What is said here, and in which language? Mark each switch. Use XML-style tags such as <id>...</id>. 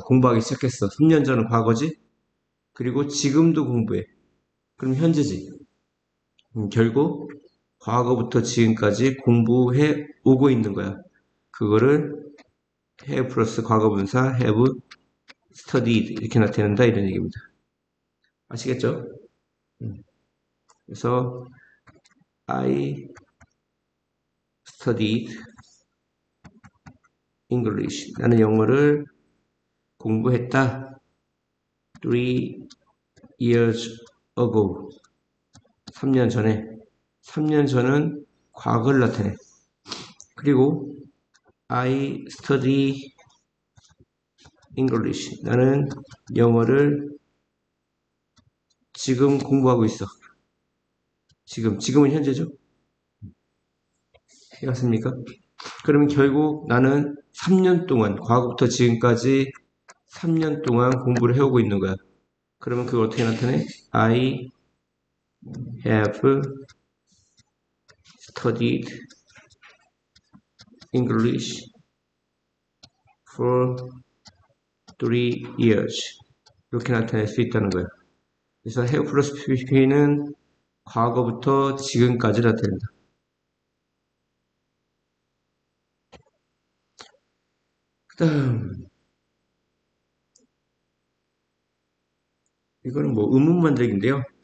<ko>공부하기 시작했어. 3년 전은 과거지. 그리고 지금도 공부해. 그럼 현재지. 결국 과거부터 지금까지 공부해 오고 있는 거야. 그거를 have 플러스 과거분사 have studied 이렇게 나타낸다 이런 얘기입니다. 아시겠죠? 그래서</ko> <en>I studied English.</en> <ko>나는 영어를 공부했다.</ko> <en>3 years ago.</en> <ko>3년 전에. 3년 전은 과거를 나타내. 그리고</ko> <en>I study English.</en> <ko>나는 영어를 지금 공부하고 있어. 지금은 현재죠? 해갔습니까? 그러면 결국 나는 3년 동안, 과거부터 지금까지 3년 동안 공부를 해오고 있는 거야. 그러면 그걸 어떻게 나타내?</ko> <en>I have studied English for 3 years.</en> <ko>이렇게 나타낼 수 있다는 거예요. 그래서 have 플러스 pp는 과거부터 지금까지 나타낸다. 그 다음 이거는 뭐 의문 만들기인데요.</ko>